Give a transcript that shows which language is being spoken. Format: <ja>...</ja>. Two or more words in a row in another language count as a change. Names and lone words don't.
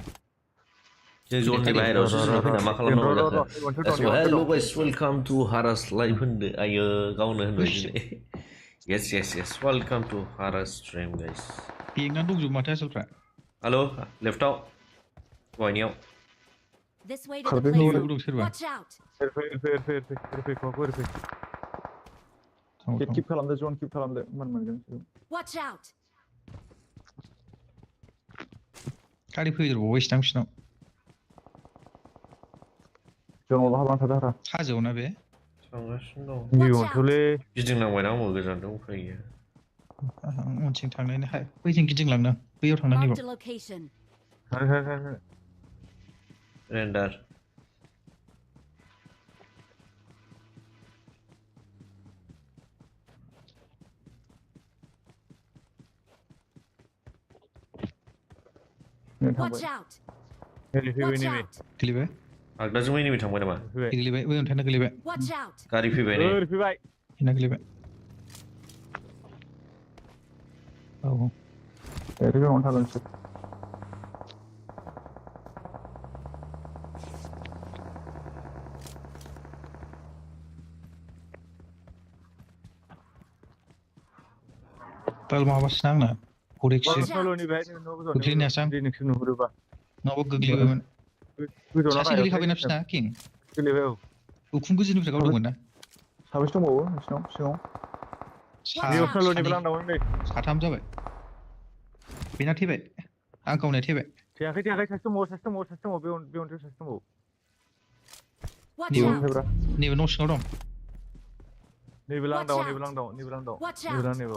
<brx>जों जननि बाहेरायावसो जोंना फैना मा खालामनांगौ जाखो</brx> <en>hello guys welcome to Haras live</en> <brx>होनदो आयो गावनो होनबाय दिनै</brx> <en>yes welcome to Haras stream guys</en> <brx>बेंनानै दंजोबो माथो आसोलफ्रा हेल' लेफ्टआव दहायनियाव</brx> <en>This way to the playground.</en> <brx>सोरबा</brx> <en>Watch out.</en> <brx>एरफै खवाखौ एरफै किप खालामदो जन किप खालामदो मान मोनगोन</brx> <en>Watch out.</en> <brx>गारि फैदेरबावबायसोदां बिसिनाव जोंनाव हाबनानै थादों आरो हाजोआव ना बे थांगासिनो दं गिबियावनोथ'लै गिदिंनांबायना आंबो गोजान दं उफाय गैया उनथिं थांनायनि बैजों गिदिंलांनो बैयाव थांनांगौ</brx> <en>Marked a location.</en> <brx>रेन्डार</brx> <en>Watch out.</en> <brx>फैबाय</brx> <en>Watch</en> <brx>नैबे</brx> <en>out.</en> <brx>गोलैबाय आगदाजों मैनोबो थांबाय नामा फैबाय गोलैबाय बै अन्थाइना गोलैबाय</brx> <en>Watch out.</en> <brx>गारि फैबाय नै फैबाय बेना गोलैबाय</brx> <en>Oh. There you go.</en> <brx>Tal माबा सिनांना हरेक्सो</brx> <en>Watch out.</en> <brx>Swlwngनि बेहाय नोंखौ गोग्लैनाया सां नोंसोर नुहुरोबा नङाबा गोग्लैबायमोन गोजौआव सासे गोग्लैखाबायना बिसिना किं गोलैबाय औ उखुम गोजौनिफ्राय गावदोंमोन ना साबेसे दंबावो नोंसिनाव सिगाङाव</brx> <en>Watch out.</en> <brx>Swlwngनि सानै लांदावमोन नै साथाम जाबाय बेना थैबाय आं गावनाया थैबाय थेयाखै सासे दंबावो बे अन्थायाव सासे दंबावो</brx> <en>Watch</en> <brx>नैबे</brx> <en>out.</en> <brx>नैबे न' सिङाव दं नैबे</brx> <en>Watch out.</en> <brx>लांदाव</brx> <en>Watch</en> <brx>नैबे</brx>